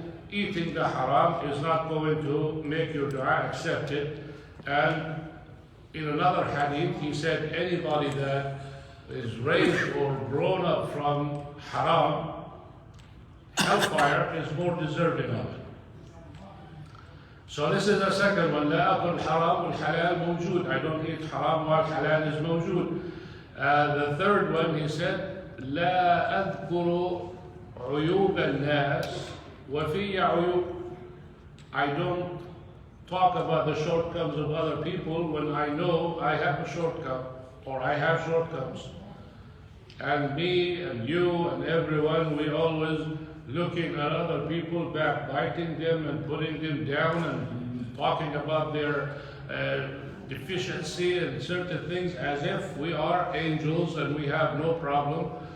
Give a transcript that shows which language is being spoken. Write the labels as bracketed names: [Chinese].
[English] Eating the haram is not going to make your dua accepted. And in another hadith he said, anybody that is raised or grown up from haram, hellfire is more deserving of it. So this is the second one. [Arabic] لا أكل الحرام والحلال موجود. [English] I don't eat haram while halal is [Arabic] موجود. [English] The third one, he said, [Arabic] لا أذكر عيوب الناس وفي عيوب. [English] I don't talk about the shortcomings of other people when I know I have a shortcome or I have shortcomings. And me and you and everyone, we always looking at other people, backbiting them and putting them down and talking about their deficiency and certain things as if we are angels and we have no problem